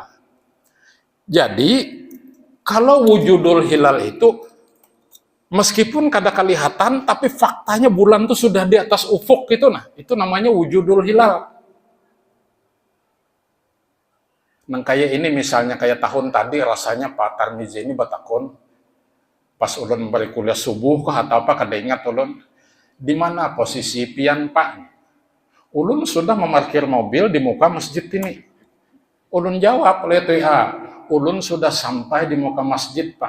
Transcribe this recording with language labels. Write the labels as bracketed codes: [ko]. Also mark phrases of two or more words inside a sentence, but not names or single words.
[bjn] Jadi kalau [ar] wujudul hilal [bjn] itu meskipun kada kelihatan, tapi faktanya bulan itu sudah di atas ufuk gitu, nah itu namanya [ar] wujudul hilal. [bjn] Nah, kayak ini misalnya kayak tahun tadi rasanya Pak Tarmizi ini batakon pas ulun memberi kuliah subuh atau apa, kada ingat ulun di mana posisi pian Pak. Ulun sudah memarkir mobil di muka masjid ini. Ulun jawab oleh WA, ulun sudah sampai di muka masjid, Pak.